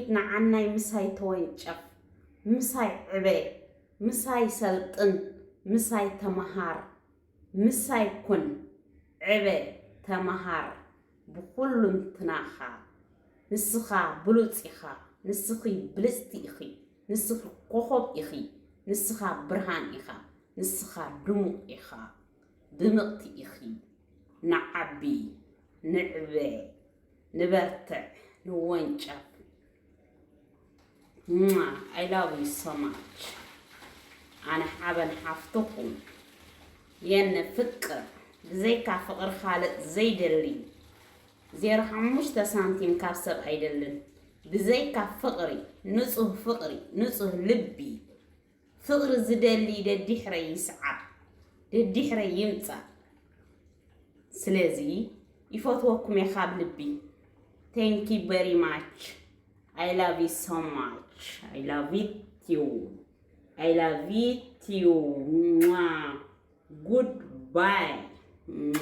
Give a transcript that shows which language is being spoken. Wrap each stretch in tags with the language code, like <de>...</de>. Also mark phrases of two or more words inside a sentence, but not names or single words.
<ti>ንዓናይ ምሳይ ተወንጨፍ ምሳይ ዕበ ምሳይ ሰልጥን ምሳይ ተመሃር ምሳይ ኩን ዕበ ተመሃር ብኩሉ እንትናኻ ንስኻ ብሉፅ ኢኻ ንስኺ ብልፅቲ ኢኺ ንስኺ ኮኸብ ኢኺ ንስኻ ብርሃን ኢኻ ንስኻ ድሙቕ ኢኻ ድምቕቲ ኢኺ ንዓቢ ንዕበ ንበርትዕ ንወንጨፍ</ti> <en>I love you so much</en> <ti>ኣነ ሓበን ሓፍትኹም የነ ፍቅር ብዘይካ ፍቕር ካልእ ዘይደሊ 0.5 ሳንቲም ካብ ሰብ ኣይደልን ብዘይካ ፍቕሪ ንጹህ ፍቕሪ ንጹህ ልቢ ፍቕሪ ዝደሊ ደዲሕረይ ይስዓብ ደዲሕረይ ይምጻእ ስለዚ ይፈትወኩም እየ ካብ ልቢ</ti> <en>thank you very much I love you so much I love you I love you goodbye</en>